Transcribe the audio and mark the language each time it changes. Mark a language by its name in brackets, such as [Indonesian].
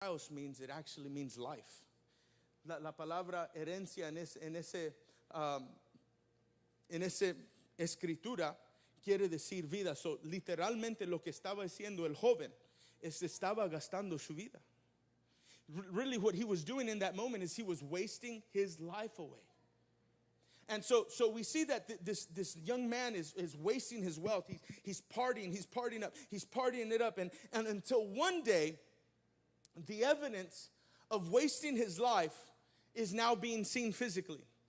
[English] house means, it actually means life. [Spanish] La palabra herencia en ese escritura quiere decir vida. So, literalmente lo que estaba haciendo el joven es estaba gastando su vida. [English] Really what he was doing in that moment is he was wasting his life away. And so we see that this young man is wasting his wealth. He's partying it up. And until one day, the evidence of wasting his life is now being seen physically.